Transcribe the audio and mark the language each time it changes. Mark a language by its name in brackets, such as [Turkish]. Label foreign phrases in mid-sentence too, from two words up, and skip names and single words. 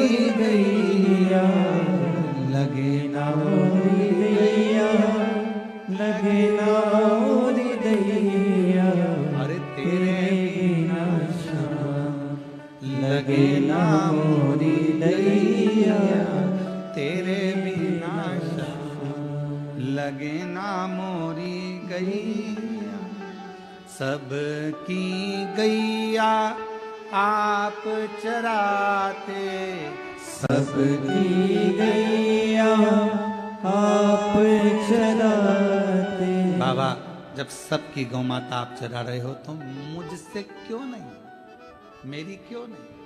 [Braj] गैया, लगे ना मोरी गैया, लगे ना मोरी गैया। अरे तेरे बिना लगे ना मोरी गैया, तेरे बिना लगे ना मोरी गैया। [Hindi] सबकी गैया आप चराते, सबकी गैया आप चराते। बाबा जब सबकी गौ माता आप चरा रहे हो तो मुझसे क्यों नहीं, मेरी क्यों नहीं?